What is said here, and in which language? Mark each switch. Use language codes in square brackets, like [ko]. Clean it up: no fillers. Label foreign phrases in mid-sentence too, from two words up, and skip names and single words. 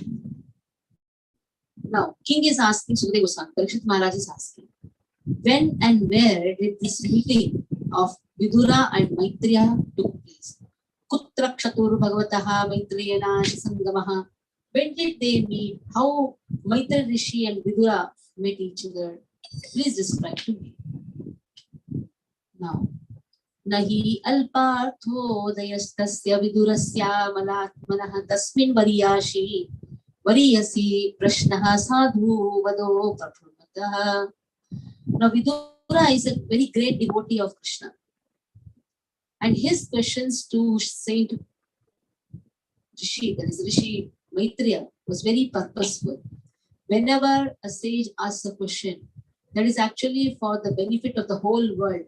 [en] Now, king is asking, Sukadeva Goswami, Parikshit Maharaj is asking, when and where did this meeting of Vidura and Maitreya took place? [sa] कुत्र क्षत्तुर् भगवतः मैत्रेयण सङ्गमः. [en] When did they meet? How Maitri Rishi and Vidura met each other? Please describe to me. [sa] Now, नहि अल्पार्थो दयस्तस्य विदुरस्य मलात्मनः तस्मिन् वरीयसि प्रश्नः साधु वादो प्रभुवतः. [en] Now, Vidura is a very great devotee of Krishna. And his questions to Saint Rishi, that is Rishi Maitreya, was very purposeful. Whenever a sage asks a question, that is actually for the benefit of the whole world.